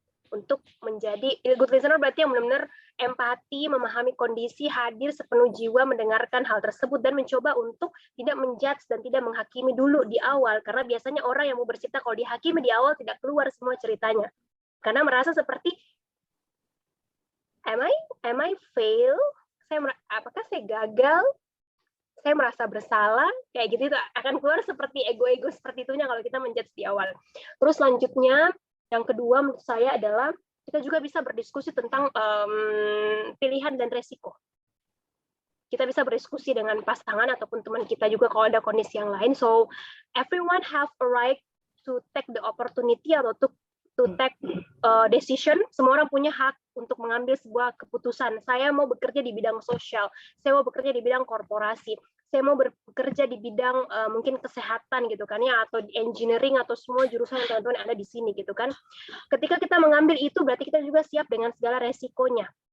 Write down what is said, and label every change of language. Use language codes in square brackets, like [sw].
[id] Untuk menjadi [en] good listener [id] berarti yang benar-benar empati, memahami kondisi, hadir sepenuh jiwa mendengarkan hal tersebut dan mencoba untuk tidak menjudge dan tidak menghakimi dulu di awal, karena biasanya orang yang mau bercerita kalau dihakimi di awal tidak keluar semua ceritanya karena merasa seperti [en] am I fail, [id] apakah saya gagal, saya merasa bersalah, kayak gitu itu akan keluar seperti ego seperti itunya kalau kita menjudge di awal. Terus selanjutnya yang kedua menurut saya adalah kita juga bisa berdiskusi tentang pilihan dan resiko. Kita bisa berdiskusi dengan pasangan ataupun teman kita juga kalau ada kondisi yang lain. [en] So everyone have a right to take the opportunity [id] atau [en] to take decision. [id] Semua orang punya hak untuk mengambil sebuah keputusan. Saya mau bekerja di bidang sosial, saya mau bekerja di bidang korporasi, saya mau bekerja di bidang mungkin kesehatan gitu kan ya, atau di engineering atau semua jurusan yang teman-teman ada di sini gitu kan. Ketika kita mengambil itu berarti kita juga siap dengan segala resikonya.